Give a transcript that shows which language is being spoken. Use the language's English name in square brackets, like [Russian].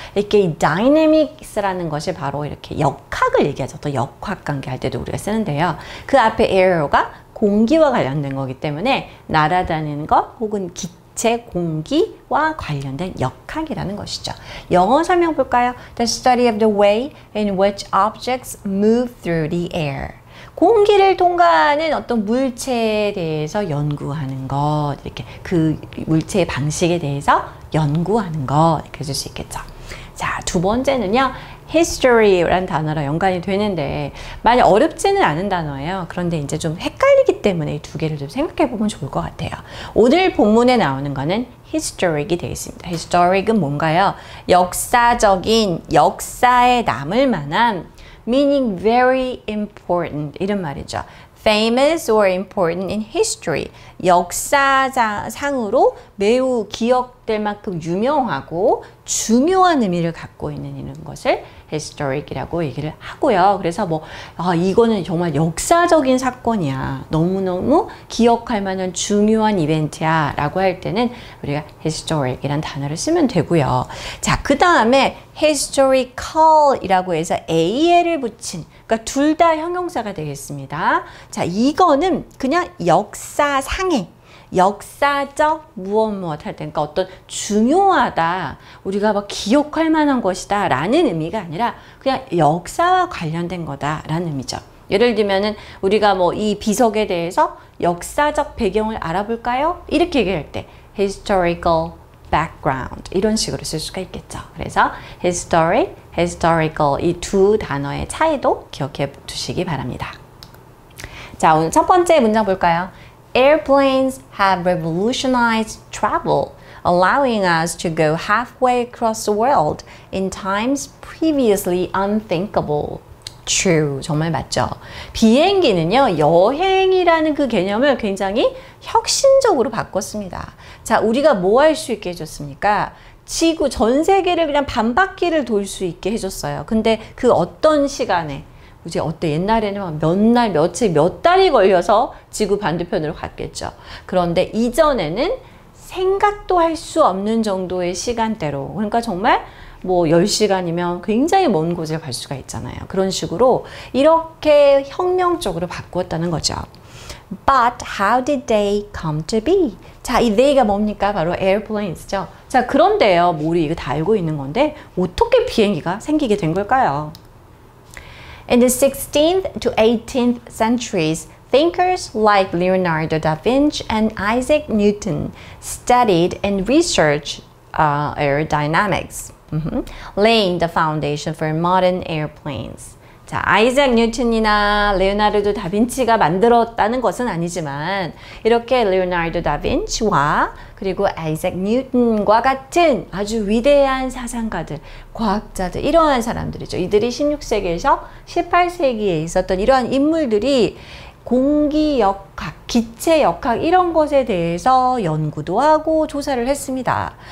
[Korean] 이렇게 이 dynamics라는 것이 바로 이렇게 역학을 얘기하죠. 또 역학관계 할 때도 우리가 쓰는데요. 그 앞에 air가 공기와 관련된 거기 때문에 날아다니는 것 혹은 기체 공기와 관련된 역학이라는 것이죠. 영어 설명 볼까요? [English] The study of the way in which objects move through the air. [Korean] 공기를 통과하는 어떤 물체에 대해서 연구하는 것, 이렇게 그 물체의 방식에 대해서 연구하는 것, 이렇게 해줄 수 있겠죠. 자, 두 번째는요, history라는 단어랑 연관이 되는데 많이 어렵지는 않은 단어예요. 그런데 이제 좀 헷갈리기 때문에 이 두 개를 좀 생각해 보면 좋을 것 같아요. 오늘 본문에 나오는 거는 historic이 되겠습니다. historic은 뭔가요? 역사적인, 역사에 남을 만한 meaning very important 이런 말이죠. [English] famous or important in history. [Korean] 역사상으로 매우 기억될 만큼 유명하고 중요한 의미를 갖고 있는 이런 것을 historic이라고 얘기를 하고요. 그래서 뭐 이거는 정말 역사적인 사건이야. 너무너무 기억할 만한 중요한 이벤트야 라고 할 때는 우리가 historic이란 단어를 쓰면 되고요. 자, 그 다음에 historical 이라고 해서 AL을 붙인 그러니까 둘 다 형용사가 되겠습니다. 자, 이거는 그냥 역사상의 역사적 무엇 할 때, 그러니까 어떤 중요하다, 우리가 막 기억할 만한 것이다 라는 의미가 아니라 그냥 역사와 관련된 거다 라는 의미죠. 예를 들면은 우리가 뭐 이 비석에 대해서 역사적 배경을 알아볼까요? 이렇게 얘기할 때 historical background 이런 식으로 쓸 수가 있겠죠. 그래서 historic, historical 이 두 단어의 차이도 기억해 두시기 바랍니다. 자, 오늘 첫 번째 문장 볼까요? [English] Airplanes have revolutionized travel, allowing us to go halfway across the world in times previously unthinkable. [Korean] True. 정말 맞죠. 비행기는요, 여행이라는 그 개념을 굉장히 혁신적으로 바꿨습니다. 자, 우리가 뭐 할 수 있게 해줬습니까? 지구 전 세계를 그냥 반바퀴를 돌 수 있게 해줬어요. 근데 그 어떤 시간에 이제 어때? 옛날에는 몇 날, 며칠, 몇 달이 걸려서 지구 반대편으로 갔겠죠. 그런데 이전에는 생각도 할 수 없는 정도의 시간대로, 그러니까 정말 뭐 10시간이면 굉장히 먼 곳을 갈 수가 있잖아요. 그런 식으로 이렇게 혁명적으로 바꾸었다는 거죠. [English] But how did they come to be? [Korean] 자, 이 they가 뭡니까? 바로 airplanes죠. 자, 그런데요, 뭐 우리 이거 다 알고 있는 건데 어떻게 비행기가 생기게 된 걸까요? [English] In the 16th to 18th centuries, thinkers like Leonardo da Vinci and Isaac Newton studied and researched aerodynamics, laying the foundation for modern airplanes. [Korean] 자, 아이작 뉴턴이나 레오나르도 다빈치가 만들었다는 것은 아니지만 이렇게 레오나르도 다빈치와 그리고 아이작 뉴턴과 같은 아주 위대한 사상가들, 과학자들, 이러한 사람들이죠. 이들이 16세기에서 18세기에 있었던 이러한 인물들이 공기역학, 기체역학 이런 것에 대해서 연구도 하고 조사를 했습니다.